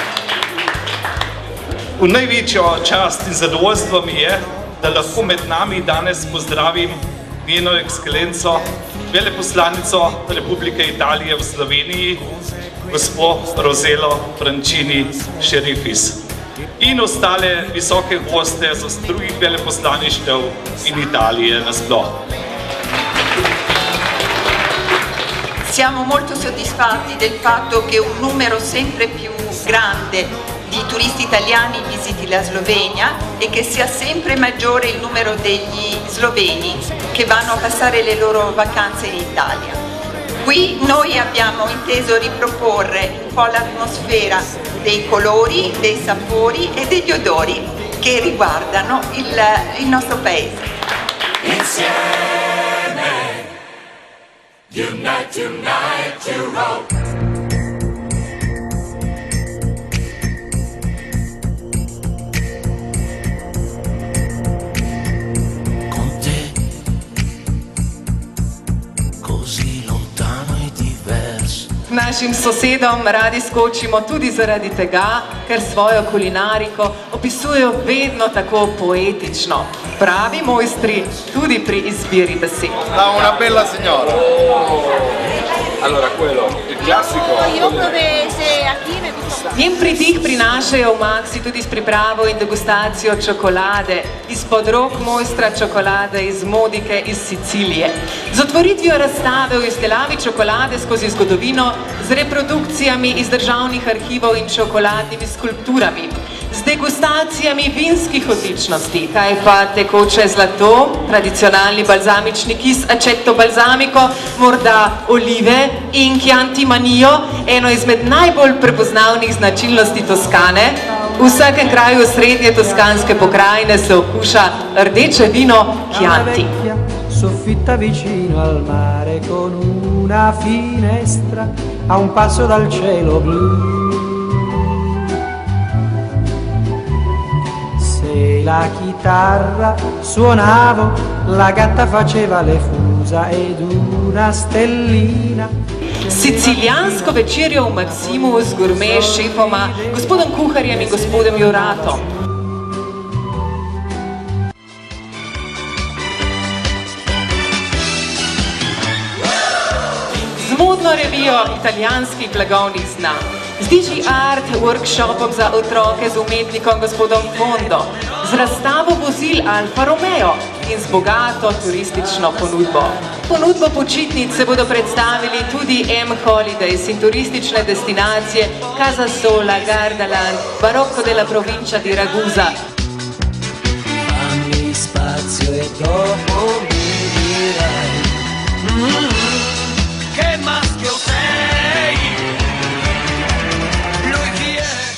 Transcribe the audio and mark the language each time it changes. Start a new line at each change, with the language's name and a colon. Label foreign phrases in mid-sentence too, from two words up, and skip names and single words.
Slovenian: V največjo čast in zadovoljstvo mi je, da lahko med nami danes pozdravim njeno ekscelenco, veleposlanico Republike Italije v Sloveniji, gospod Roselo Franchini Šerifis in ostale visoke goste z drugih veleposlaništev in Italije nasploh.
Italian: Siamo molto soddisfatti del fatto che un numero sempre più grande di turisti italiani visiti la Slovenia e che sia sempre maggiore il numero degli sloveni che vanno a passare le loro vacanze in Italia. Qui noi abbiamo inteso riproporre un po' l'atmosfera dei colori, dei sapori e degli odori che riguardano il nostro paese. Insieme, unite, unite, Europe.
Slovenian: Našim sosedom radi skočimo tudi zaradi tega, ker svojo kulinariko opisujejo vedno tako poetično. Pravi mojstri tudi pri izbiri besed.
Italian: Una bella signora. Allora, quello, il classico. Io provese aquí me gustó.
Slovenian: Njen pridih prinašajo v Maxi tudi s pripravo in degustacijo čokolade, izpod rok mojstra čokolade iz Modike iz Sicilije. Z otvoritvijo razstave v izdelavi čokolade skozi zgodovino, z reprodukcijami iz državnih arhivov in čokoladnimi skulpturami, z degustacijami vinskih odličnosti, kaj pa tekoče zlato, tradicionalni balzamični kis
Italian: aceto balsamico,
Slovenian: morda olive in Chianti Manio, eno izmed najbolj prepoznavnih značilnosti Toskane. V vsakem kraju srednje toskanske pokrajine se okuša rdeče vino Chianti.
Italian: Soffitta vicino al mare con una finestra a un passo dal cielo blu. Se la chitarra suonavo, la gatta faceva le fusa ed una stellina.
Slovenian: Sicilijansko večerjo v Maximu z gurme šefoma, gospodom kuharjem in gospodom Joratom. Z modno revijo italijanskih blagovnih znamk, z Digi Art workshopom za otroke z umetnikom gospodom Fondo, z razstavo vozil Alfa Romeo in z bogato turistično ponudbo. Ponudbo počitnic se bodo predstavili tudi M-Holidays in turistične destinacije Casa Sola, Gardaland, Barocco della Provincia di Ragusa.
Italian: Fammi spazio e dopo mi dirai che maschio sei. Lui chi è?